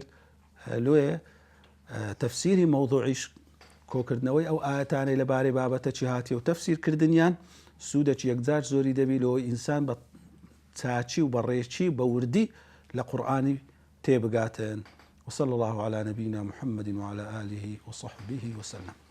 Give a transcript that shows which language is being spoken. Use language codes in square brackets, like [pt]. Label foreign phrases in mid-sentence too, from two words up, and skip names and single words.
[ckb] لێ تەفسیری مەوضوعیش کۆکردنەوەی ئەو ئاەتانەی لەبارەی بابەتەی هاتی و تەفسیرکردنیان سوودێکی یەکجار زۆری دەبی لەوەی ئینسان بە چاچی و بەڕێکی بە وردی لە قورئانی تێبگاتن [ar] وصلى الله على نبينا محمد وعلى آله وصحبه وسلم.